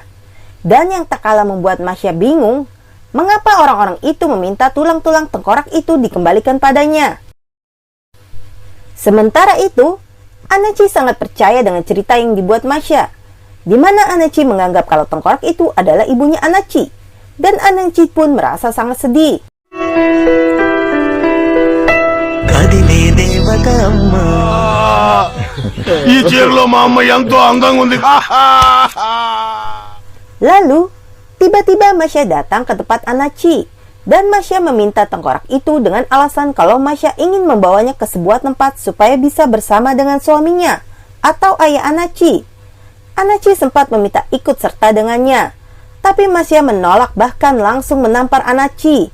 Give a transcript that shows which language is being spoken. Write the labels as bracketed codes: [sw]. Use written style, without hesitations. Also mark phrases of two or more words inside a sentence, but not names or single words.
[id] Dan yang tak kalah membuat Masya bingung, mengapa orang-orang itu meminta tulang-tulang tengkorak itu dikembalikan padanya. Sementara itu, Anachi sangat percaya dengan cerita yang dibuat Masya, di mana Anachi menganggap kalau tengkorak itu adalah ibunya Anachi, dan Anachi pun merasa sangat sedih. [te] ఈ చీరలో మా అమ్మ ఎంతో అందంగా ఉంది. [id] Lalu, tiba-tiba Masya datang ke tempat Anachi, Dan Masya meminta tengkorak itu dengan alasan kalau Masya ingin membawanya ke sebuah tempat supaya bisa bersama dengan suaminya atau ayah Anachi. Anachi sempat meminta ikut serta dengannya, tapi Masya menolak bahkan langsung menampar Anachi.